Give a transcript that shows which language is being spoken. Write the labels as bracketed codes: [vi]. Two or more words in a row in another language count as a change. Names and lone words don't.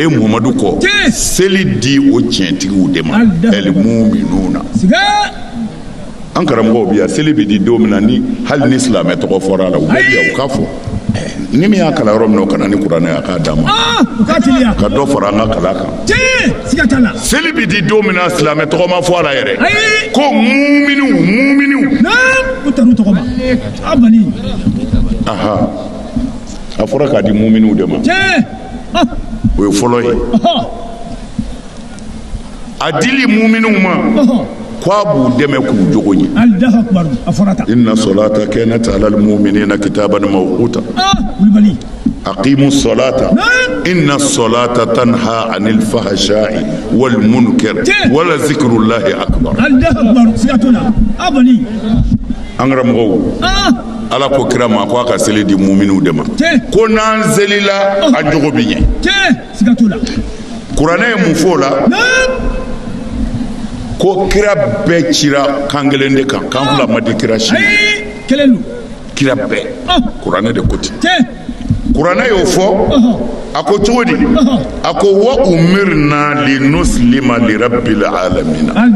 [bm] ye muhamadu kɔ seli di o tiɲɛtigiw de ma ɛlimuminuna an karamɔgɔw bi yan seli bɛ di don min na ni hali ni silamɛ tɔgɔ fɔra a la u bɛ bi yan u k'a fɔ ni min y'a kalan yɔrɔ min na o ka na ni kuranɛ a k'a d'a ma ka dɔ fara an ka kalan kan seli bɛ di don min na silamɛ tɔgɔ ma fɔ a la yɛrɛ ko muminiw aha a fɔra k'a di muminiw de ma o ye fɔlɔ ye a dili muminiw ma k'a b'u dɛmɛ k'u jogo ɲɛ [ar] إن الصلاة كانت على المؤمنين كتابا موقوتا أقم الصلاة إن الصلاة تنهى عن الفحشاء والمنكر ولذكر الله أكبر [bm] an karamɔgɔw ala ko kira ma ko a ka seli di muminiw de ma ko n'an selila a jogo bi ɲɛ kuranɛ ye mun fɔ o la ko kira bɛɛ cira kan kelen de kan kan fila ma di kira si kira bɛɛ kuranɛ de ko ten kuranɛ y'o fɔ a ko cogo di a ko [ar] وأمرنا لنسلم لرب العالمين